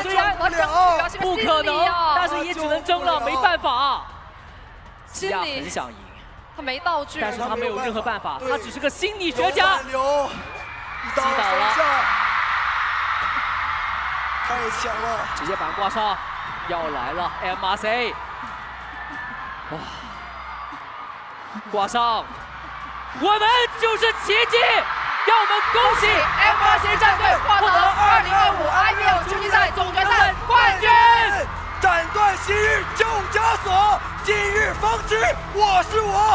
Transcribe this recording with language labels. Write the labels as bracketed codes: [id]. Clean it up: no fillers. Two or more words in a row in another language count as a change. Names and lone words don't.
[zh] 雖然不可能，但是也只能爭了，沒辦法。基亞很想贏，他沒道具，但是他沒有任何辦法，他只是個心理學家。擊倒了，太強了，直接板掛上，要來了 MRC。哇！掛上，我們就是奇蹟！讓我們恭喜 MRC 戰隊獲得2025 IPL 秋季賽總決賽冠軍！斬斷昔日舊枷鎖，今日方知我是我。